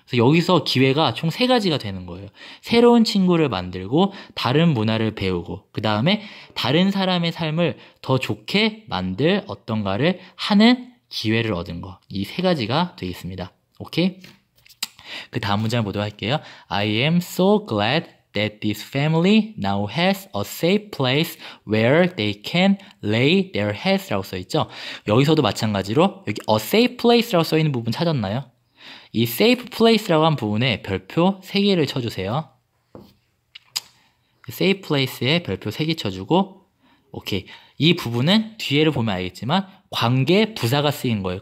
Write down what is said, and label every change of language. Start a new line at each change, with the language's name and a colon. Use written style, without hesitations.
Korean: 그래서 여기서 기회가 총 3가지가 되는 거예요. 새로운 친구를 만들고 다른 문화를 배우고 그 다음에 다른 사람의 삶을 더 좋게 만들 어떤가를 하는 기회를 얻은 거. 이 3가지가 되겠습니다. 오케이? 그 다음 문장을 보도록 할게요.
English: I am so glad that this family now has a safe place where they can lay their heads
Korean: 라고 써있죠. 여기서도 마찬가지로 여기
English: a safe place
Korean: 라고 써있는 부분 찾았나요? 이 safe place라고 한 부분에 별표 3개를 쳐주세요. safe place에 별표 3개 쳐주고 오케이. 이 부분은 뒤에를 보면 알겠지만 관계 부사가 쓰인 거예요.